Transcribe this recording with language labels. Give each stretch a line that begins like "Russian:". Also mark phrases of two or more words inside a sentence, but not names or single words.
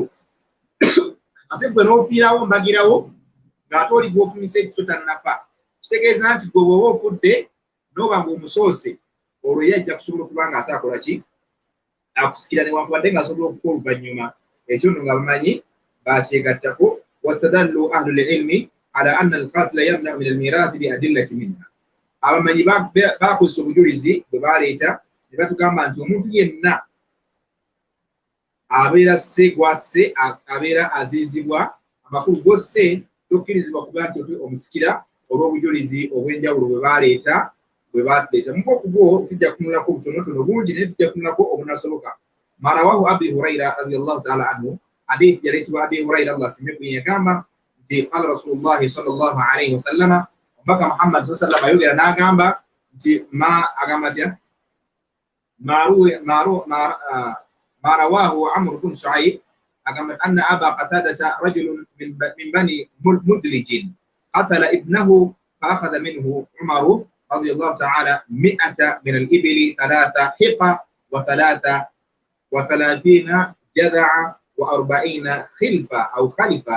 Ganda: Ate gwe n'ofiirawo mbagirawo ng'ate oli gw'ofumise ekiso tannafa. Kitegeeza nti gwe bw'oba ofudde n'oba ng'omusoose olwo ye ajja kusobola okuba nga ate akola ki akusikira newankubadde ng'asobola okufa oluvannyuma. Ekyo nno nga bamanyi bakyegattako.
Arabic: واستدل أهل العلم على أن القاتل يمنع من الميراث بأدلة منها.
Ganda: Abamanyi bakozesa obujulizi bwe baleeta ne batugamba nti omuntu yenna abeera sse gwasse abeera azizibwa amakulu gosse tokkirizibwa kuba nti omusikira olw'obujulizi obw'enjawulo bwe baleeta. Muko kubwo tujja kunulako obutonotono bungi naye tujja kunulako obunasoboka.
Arabic: ما رواه أبي هريرة رضي الله تعالى عنه.
Ganda: Hadithi yaleetebwa Abi Hurayra Allah asiimye ku yagamba nti
Arabic: قال رسول الله صلى الله عليه وسلم
Ganda: mpaka Muhammad
Arabic: صلى الله عليه وسلم
Ganda: ayogera n'agamba nti agamba atya
Arabic: ما رواه عمرو بن شعيب أن أبا قتادة رجل من بني مدلج قتل ابنه فأخذ منه عمر رضي الله تعالى 100 من الإبل 3 حقة و33 جذع و40 خلفة أو خلفة.